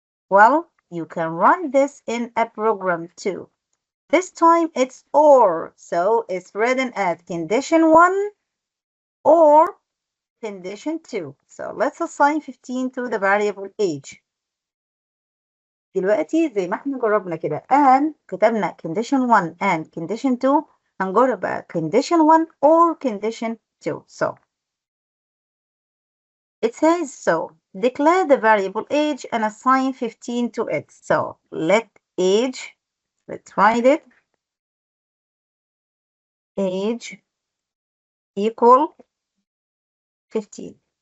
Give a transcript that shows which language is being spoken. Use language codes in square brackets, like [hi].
[en] Well, you can run this in a program too. This time it's or, so it's written as condition 1 or condition 2. So let's assign 15 to the variable age. [ar] دلوقتي زي ما احنا جربنا كده and كتبنا condition 1 and condition 2 هنجرب بقى condition 1 or condition 2. [en] So it says so. Declare the variable age and assign 15 to it. So let age, let's write it, age equal 15.